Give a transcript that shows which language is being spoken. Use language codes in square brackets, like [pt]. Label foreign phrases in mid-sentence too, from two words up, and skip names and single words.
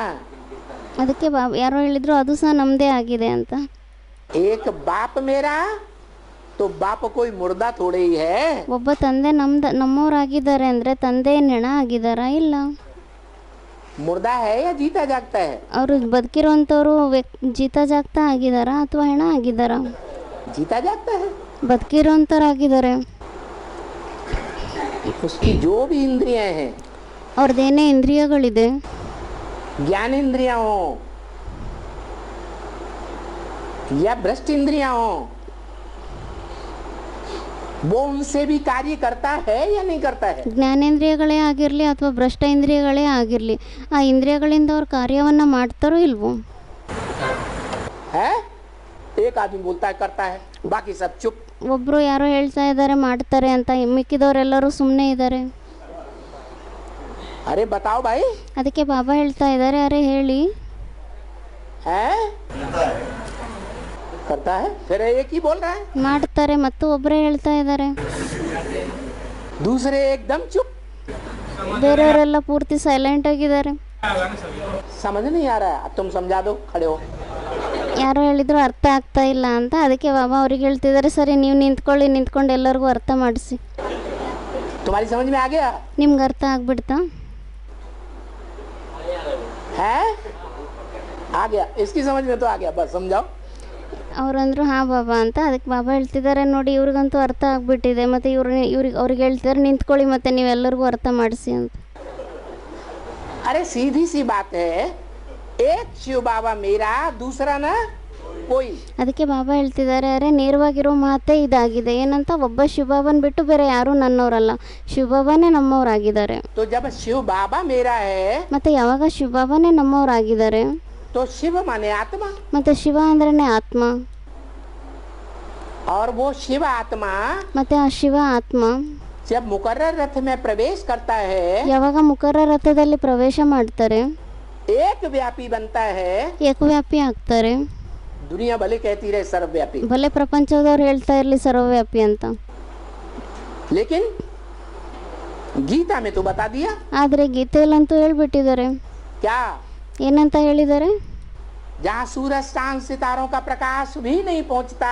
[kn] ಅದಕ್ಕೆ ಯಾರೋ ಹೇಳಿದ್ರು ಅದು ಸಹ ನಮ್ಮದೇ ಆಗಿದೆ ಅಂತ. [hi] एक बाप मेरा तो बाप कोई मुर्दा थोड़े ही है. [kn] ಒಬ್ಬ ತಂದೆ ನಮ್ಮವರಾಗಿದ್ದಾರೆ ಅಂದರೆ ತಂದೆ ಹೆಣ ಆಗಿದ್ದಾರಾ? ಇಲ್ಲ. [hi] मुर्दा है या जीता जागता है? [kn] ಅವರು ಬದುಕಿರುವಂಥವ್ರು [hi] जीता जागता [kn] ಆಗಿದ್ದಾರಾ ಅಥವಾ ಹೆಣ ಆಗಿದ್ದಾರಾ? [hi] जीता जागता है. [kn] ಬದುಕಿರೋಂಥವ್ರಾಗಿದ್ದಾರೆ. [hi] उसकी जो भी इंद्रियां हैं, [kn] ಅವ್ರದ್ದೇನೇ ಇಂದ್ರಿಯಗಳಿದೆ, [hi] ज्ञान इंद्रियां हो या भ्रष्ट इंद्रियां हो, वो उनसे भी कार्य करता है या नहीं करता है? [kn] ಜ್ಞಾನೇಂದ್ರಿಯಗಳೇ ಆಗಿರಲಿ ಅಥವಾ ಭ್ರಷ್ಟ ಇಂದ್ರಿಯಗಳೇ ಆಗಿರಲಿ, ಆ ಇಂದ್ರಿಯಗಳಿಂದ ಅವ್ರ ಕಾರ್ಯವನ್ನು ಮಾಡ್ತಾರೋ ಇಲ್ವೋ? [hi] है एक आदमी बोलता है करता है, बाकी सब चुप. [kn] ಒಬ್ಬರು ಯಾರೋ ಹೇಳ್ತಾ ಇದ್ದಾರೆ ಮಾಡ್ತಾರೆ ಅಂತ, ಮಿಕ್ಕಿದವರೆಲ್ಲರೂ ಸುಮ್ಮನೆ ಇದ್ದಾರೆ. [hi] अरे बताओ भाई, [kn] ಅದಕ್ಕೆ ಬಾಬಾ ಹೇಳ್ತಾ ಇದ್ದಾರೆ, ಅರೆ ಹೇಳಿ. [hi] है करता है, फिर एक ही बोल रहा है, [kn] ಮಾಡ್ತಾರೆ ಮತ್ತು ಒಬ್ಬರೇ ಹೇಳ್ತಾ ಇದ್ದಾರೆ, [hi] दूसरे एकदम चुप. [kn] ಬೇರೆಯವರೆಲ್ಲ ಪೂರ್ತಿ ಸೈಲೆಂಟ್ ಆಗಿದ್ದಾರೆ. [hi] समझ नहीं आ रहा है, अब तुम समझा दो, खड़े हो. [kn] ಯಾರೋ ಹೇಳಿದ್ರು ಅರ್ಥ ಆಗ್ತಾ ಇಲ್ಲ ಅಂತ, ಅದಕ್ಕೆ ಬಾಬಾ ಅವ್ರಿಗೆ ಹೇಳ್ತಿದ್ದಾರೆ, ಸರಿ ನೀವು ನಿಂತ್ಕೊಂಡು ಎಲ್ಲರಿಗೂ ಅರ್ಥ ಮಾಡಿಸಿ. [hi] तुम्हारी समझ में आ गया? [kn] ನಿಮ್ಗೆ ಅರ್ಥ ಆಗ್ಬಿಡ್ತಾ? [hi] है आ गया, इसकी समझ में तो आ गया, बस समझाओ. [kn] ಅವ್ರಂದ್ರು ಹಾಂ ಬಾಬಾ ಅಂತ. ಅದಕ್ಕೆ ಬಾಬಾ ಹೇಳ್ತಿದ್ದಾರೆ, ನೋಡಿ ಇವ್ರಿಗಂತೂ ಅರ್ಥ ಆಗ್ಬಿಟ್ಟಿದೆ, ಮತ್ತು ಅವ್ರಿಗೆ ಹೇಳ್ತಿದ್ದಾರೆ ನಿಂತ್ಕೊಳ್ಳಿ ಮತ್ತು ನೀವೆಲ್ಲರಿಗೂ ಅರ್ಥ ಮಾಡಿಸಿ ಅಂತ. [hi] अरे सीधी सी बात है, एक शिव बाबा मेरा, दूसरा ना कोई. [kn] ಅದಕ್ಕೆ ಬಾಬಾ ಹೇಳ್ತಿದ್ದಾರೆ, ಅರೆ ನೇರವಾಗಿರೋ ಮಾತೇ ಇದಾಗಿದೆ. ಏನಂತ, ಒಬ್ಬ ಶಿವಬಾಬನ್ ಬಿಟ್ಟು ಬೇರೆ ಯಾರೂ ನನ್ನವರಲ್ಲ, ಶಿವಬಾಬಾನೇ ನಮ್ಮವರಾಗಿದ್ದಾರೆ. [hi] तो जब शिव बाबा मेरा है [kn] ಮತ್ತು ಯಾವಾಗ ಶಿವಬಾಬಾನೇ ನಮ್ಮವರಾಗಿದ್ದಾರೆ, [hi] तो शिव माने आत्मा, [kn] ಮತ್ತು ಶಿವ ಅಂದ್ರೇ ಆತ್ಮ. [hi] और वो शिव आत्मा [kn] ಮತ್ತು ಆ ಶಿವ ಆತ್ಮ [hi] जब मुकर्रर रथ में प्रवेश करता है, [kn] ಯಾವಾಗ ಮುಖರ ರಥದಲ್ಲಿ ಪ್ರವೇಶ ಮಾಡ್ತಾರೆ, [hi] एक व्यापी बनता है. [kn] ಏಕವ್ಯಾಪಿ ಆಗ್ತಾರೆ. [hi] दुनिया भले कहती रहे सर्वव्यापी, [kn] ಭಲೆ ಪ್ರಪಂಚದವ್ರು ಹೇಳ್ತಾ ಇರಲಿ ಸರ್ವವ್ಯಾಪಿ ಅಂತ, [hi] लेकिन गीता में तो बता दिया. [kn] ಆದರೆ ಗೀತೆಯಲ್ಲಂತೂ ಹೇಳ್ಬಿಟ್ಟಿದ್ದಾರೆ. [hi] क्या? [kn] ಏನಂತ ಹೇಳಿದ್ದಾರೆ? [hi] जहाँ सूरज चांद सितारों का प्रकाश भी नहीं पहुँचता,